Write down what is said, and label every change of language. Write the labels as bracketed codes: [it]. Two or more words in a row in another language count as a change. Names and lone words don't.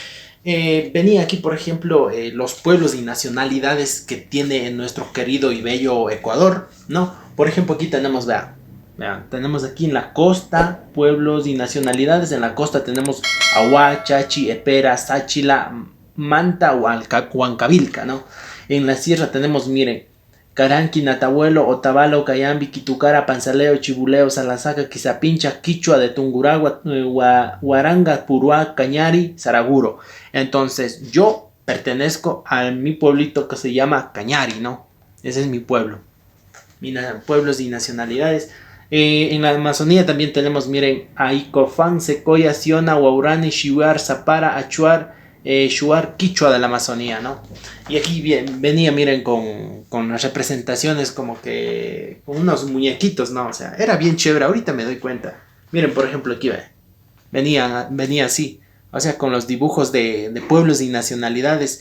[es] Venía aquí, por ejemplo, los pueblos y nacionalidades que tiene nuestro querido y bello Ecuador, ¿no? Por ejemplo, aquí tenemos, vean, tenemos aquí en la costa, pueblos y nacionalidades. En la costa tenemos Ahuá, Chachi, Epera, Sáchila, Manta, Huancavilca, ¿no? En la sierra tenemos, miren, Caranqui, Natabuelo, Otavalo, Cayambi, Quitucara, Panzaleo, Chibuleo, Salasaca, Quizapincha, Quichua de Tunguragua, Huaranga, Puruá, Cañari, Saraguro. Entonces yo pertenezco a mi pueblito que se llama Cañari, ¿no? Ese es mi pueblo. Pueblos y nacionalidades. En la Amazonía también tenemos, miren, Aicofán, Secoya, Siona, Huaurani, Xiuar, Zapara, Achuar, Shuar, Quichua de la Amazonía, ¿no? Y aquí venía, miren, con las representaciones como que con unos muñequitos, ¿no? O sea, era bien chévere, ahorita me doy cuenta. Miren, por ejemplo, aquí venía así, o sea, con los dibujos de pueblos y nacionalidades.